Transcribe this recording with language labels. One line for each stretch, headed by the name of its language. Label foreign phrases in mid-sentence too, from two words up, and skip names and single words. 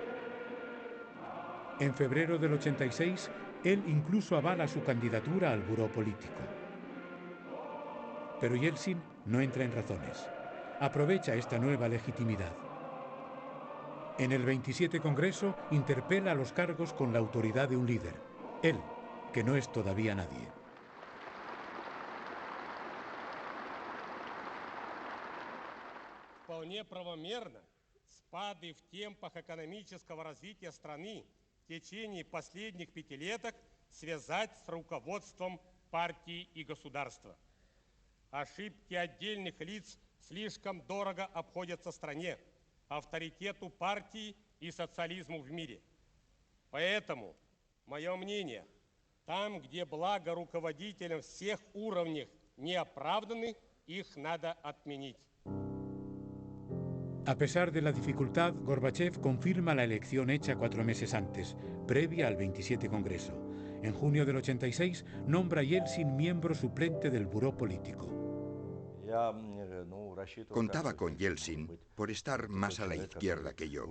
Spanish: En febrero del 86, él incluso avala su candidatura al buró político. Pero Yeltsin no entra en razones. Aprovecha esta nueva legitimidad. En el 27 Congreso interpela los cargos con la autoridad de un líder, él, que no es todavía nadie.
Russian: Вполне правомерно спады в темпах экономического развития страны в течение последних пятилеток связать с руководством партии и государства. Ошибки отдельных лиц слишком дорого обходятся стране, авторитету партии и социализму в мире. Поэтому, мое мнение, там, где благо руководителям всех уровней не оправданы, их надо отменить.
Spanish: A pesar de la dificultad, Gorbachev confirma la elección hecha 4 meses antes, previa al 27 Congreso. En junio del 86 nombra a Yeltsin miembro suplente del buró político. Contaba con Yeltsin por estar más a la izquierda que yo.